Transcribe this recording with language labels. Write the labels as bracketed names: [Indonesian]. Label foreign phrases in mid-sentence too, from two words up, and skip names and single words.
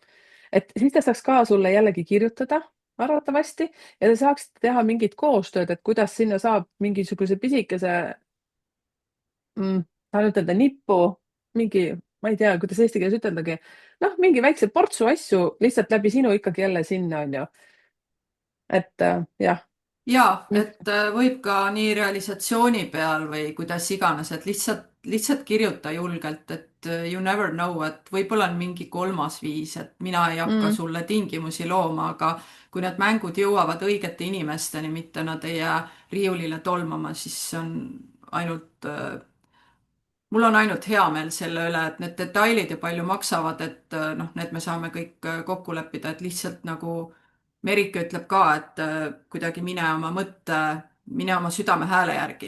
[Estonian] Et siis ta saaks ka sulle jällegi kirjutada arvatavasti ja te saaksite teha mingit koostööd, et kuidas sinna saab mingisuguse pisikese, tahan ütelda nippu, mingi, ma ei tea, kuidas eesti keeles üteldagi, noh, mingi väikse portsu asju lihtsalt läbi sinu ikkagi jälle sinna on ju. Et jah. Jaa, et võib ka nii realisatsiooni peal või kuidas iganes, et lihtsalt kirjuta julgelt, et [English] you never know, [Estonian] et võib-olla on mingi kolmas viis, et mina ei hakka Mm. sulle tingimusi looma, aga kui need mängud jõuavad õigete inimesteni, mitte nad ei jää riiulile tolmama, siis see on ainult mul on ainult hea meel selle üle, et need detailid ja palju maksavad, et noh, need me saame kõik kokku leppida, et lihtsalt nagu Merike ütleb ka, et kuidagi mine oma südamehääle järgi.